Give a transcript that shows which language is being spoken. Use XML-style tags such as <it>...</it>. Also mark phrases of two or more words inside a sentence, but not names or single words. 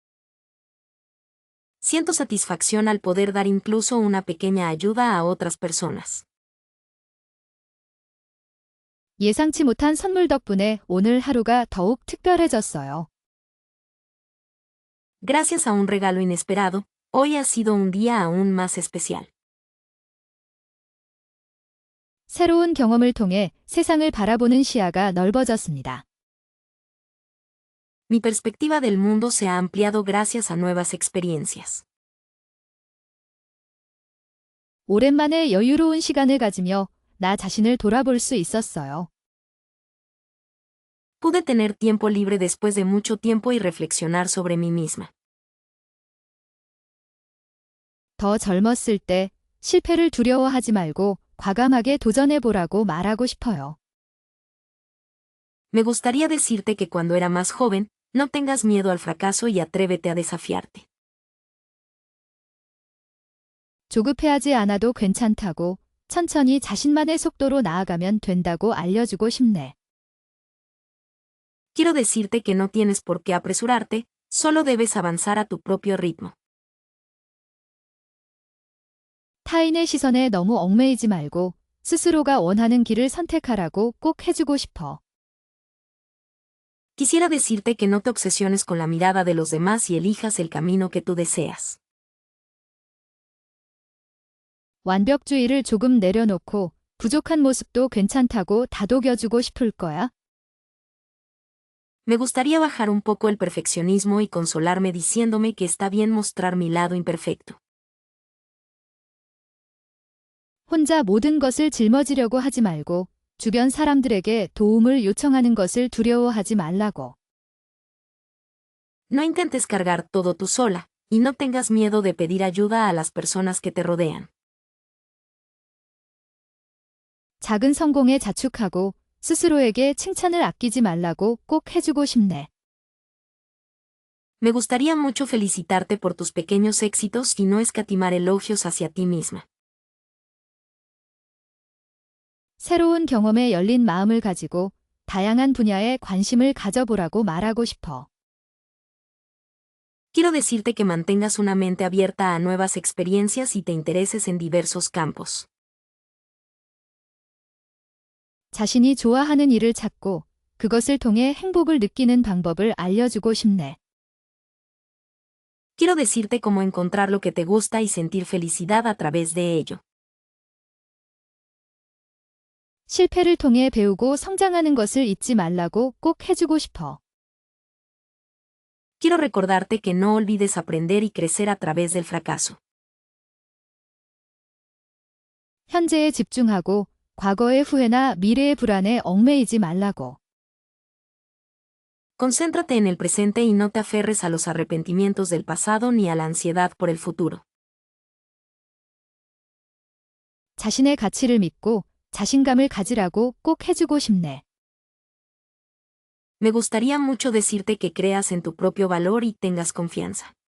<es>Siento satisfacción al poder dar incluso una pequeña ayuda a otras personas.</es> <ko>예상치 못한 선물 덕분에 오늘 하루가 더욱 특별해졌어요.</ko> <es>Gracias a un regalo inesperado, hoy ha sido un día aún más especial.</es> <ko>새로운 경험을 통해 세상을 바라보는 시야가 넓어졌습니다.</ko> <es>Mi perspectiva del mundo se ha ampliado gracias a nuevas experiencias.</es> <ko>오랜만에 여유로운 시간을 가지며 나 자신을 돌아볼 수 있었어요.</ko> <es>Pude tener tiempo libre después de mucho tiempo y reflexionar sobre mí misma.</es> <ko>더 젊었을 때 실패를 두려워하지 말고 과감하게 도전해보라고 말하고 싶어요.</ko> <es>Me gustaría decirte que cuando era más joven, no tengas miedo al fracaso y atrévete a desafiarte.</es> <ko>조급해하지 않아도 괜찮다고 천천히 자신만의 속도로 나아가면 된다고 알려주고 싶네.</ko> <es>Quiero decirte que no tienes por qué apresurarte, solo debes avanzar a tu propio ritmo.</es> <ko>타인의 시선에 너무 얽매이지 말고 스스로가 원하는 길을 선택하라고 꼭 해주고 싶어.</ko> <es>Quisiera decirte que no te obsesiones con la mirada de los demás y elijas el camino que tú deseas.</es> <ko>완벽주의를 조금 내려놓고 부족한 모습도 괜찮다고 다독여주고 싶을 거야.</ko> <es>Me gustaría bajar un poco el perfeccionismo y consolarme diciéndome que está bien mostrar mi lado imperfecto.</es> <ko>혼자 모든 것을 짊어지려고 하지 말고 주변 사람들에게 도움을 요청하는 것을 두려워하지 말라고.</ko> <es>No intentes cargar todo tú sola, y no tengas miedo de pedir ayuda a las personas que te rodean.</es> <ko>작은 성공에 자축하고 스스로에게 칭찬을 아끼지 말라고 꼭 해주고 싶네.</ko> <es>Me gustaría mucho felicitarte por tus pequeños éxitos y no escatimar elogios hacia ti misma.</es> <ko>새로운 경험에 열린 마음을 가지고 다양한 분야에 관심을 가져보라고 말하고 싶어.</ko> <es>Quiero decirte que mantengas una mente abierta a nuevas experiencias y te intereses en diversos campos.</es> <ko>자신이 좋아하는 일을 찾고 그것을 통해 행복을 느끼는 방법을 알려주고 싶네.</ko> <es>Quiero decirte cómo encontrar lo que te gusta y sentir felicidad a través de ello.</es> <ko>실패를 통해 배우고 성장하는 것을 잊지 말라고 꼭 해주고 싶어.</ko> <es>Quiero recordarte que no olvides aprender y crecer a través del fracaso.</es> <ko>현재에 집중하고 과거의 후회나 미래의 불안에 얽매이지 말라고.</ko> <es>Concéntrate en el presente y no te aferres a los arrepentimientos del pasado ni a la ansiedad por el futuro.</es> <ko>자신의 가치를 믿고 자신감을 가지라고 꼭 해주고 싶네.</ko> <es>Me gustaría mucho decirte que creas en tu propio valor y tengas confianza.</es>